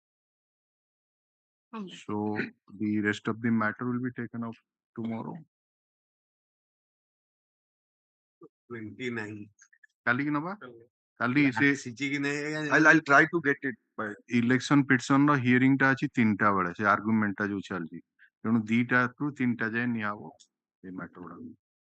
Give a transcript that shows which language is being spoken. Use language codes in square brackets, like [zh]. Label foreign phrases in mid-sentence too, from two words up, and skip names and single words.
[en] So, the rest of the matter will be taken up tomorrow. 29. [or] କାଲି କି ନବ? କାଲି ସେ [en] I'll try to get it by election petition [or] ର hearing ଟା ଅଛି 3ଟା ବେଳେ ସେ argument ଟା ଯୋଉ ଚାଲିଛି ତେଣୁ 2ଟା ରୁ 3ଟା ଯାଏ ନିଆ ହବ ଏ matter ଗୁଡା